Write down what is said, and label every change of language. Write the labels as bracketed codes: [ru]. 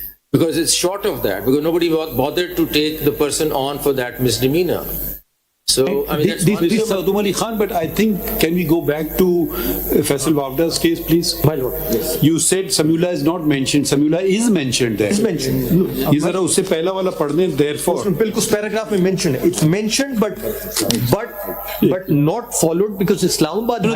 [en] Because it's short of that, because nobody bothered to take the person on for that misdemeanor. So, I mean, that's one. Mr. Makhdoom Ali Khan, but I think, can we go back to Faisal Wavda's case, please? My lord, yes. You said Samula is not mentioned. Samula is mentioned there. It's mentioned. [hi] ये जरा उससे पहला वाला पढ़ने, [en] therefore. [hi] बिल्कुल उस paragraph में mentioned है. [en] It's mentioned but not followed because Islamabad.